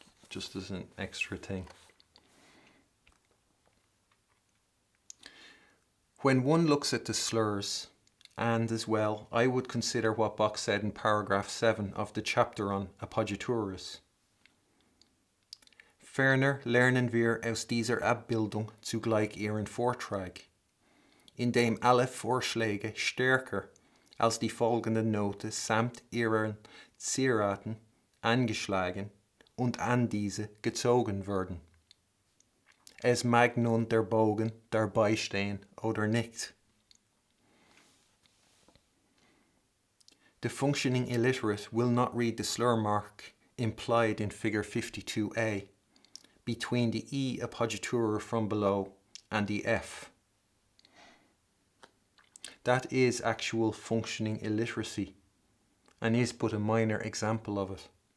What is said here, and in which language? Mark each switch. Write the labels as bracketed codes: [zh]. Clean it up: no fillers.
[en] Just as an extra thing. When one looks at the slurs, and as well, I would consider what Bach said in paragraph 7 of the chapter on Appoggiaturas. [de] Ferner lernen wir aus dieser Abbildung zugleich ihren Vortrag, in dem alle Vorschläge stärker als die folgende Note samt ihren Zieraten angeschlagen und an diese gezogen werden. Es mag nun der Bogen dabei stehen oder nicht. [en] The functioning illiterate will not read the slur mark implied in figure 52a between the E appoggiatura from below and the F. That is actual functioning illiteracy and is but a minor example of it.